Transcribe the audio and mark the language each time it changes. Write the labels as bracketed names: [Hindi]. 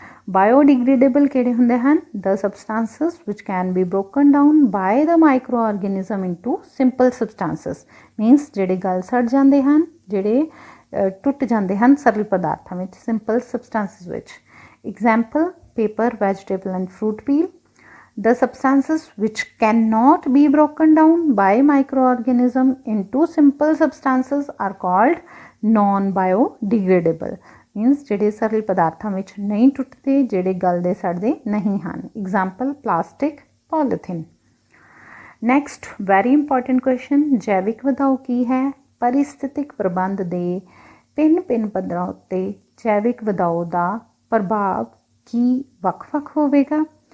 [Punjabi] Biodegradable ਕਿਹੜੇ ਹੁੰਦੇ ਹਨ? [English] the substances which can be broken down by the microorganism into simple substances means [Punjabi] ਜਿਹੜੇ ਗਲ ਸੜ ਜਾਂਦੇ ਹਨ, ਜਿਹੜੇ ਟੁੱਟ ਜਾਂਦੇ ਹਨ ਸਰਲ ਪਦਾਰਥਾਂ ਵਿੱਚ, ਸਿੰਪਲ ਸਬਸਟੈਂਸਿਸ ਵਿੱਚ। [English] Example paper, vegetable and fruit peel. The substances which cannot be broken down by microorganism into simple substances are called non-biodegradable. [Punjabi] Means ਜਿਹੜੇ ਸਰਲ ਪਦਾਰਥਾਂ ਵਿੱਚ ਨਹੀਂ ਟੁੱਟਦੇ, ਜਿਹੜੇ ਗਲਦੇ ਸੜਦੇ ਨਹੀਂ ਹਨ। [English] Example plastic, polythene. Next, very important question, [Punjabi] ਜੈਵਿਕ ਵਧਾਓ ਕੀ ਹੈ? ਪਰਿਸਥਿਤਿਕ ਪ੍ਰਬੰਧ ਦੇ ਭਿੰਨ ਪੱਧਰਾਂ ਉੱਤੇ ਜੈਵਿਕ ਵਧਾਓ ਦਾ ਪ੍ਰਭਾਵ ਕੀ ਵੱਖ-ਵੱਖ ਹੋਵੇਗਾ?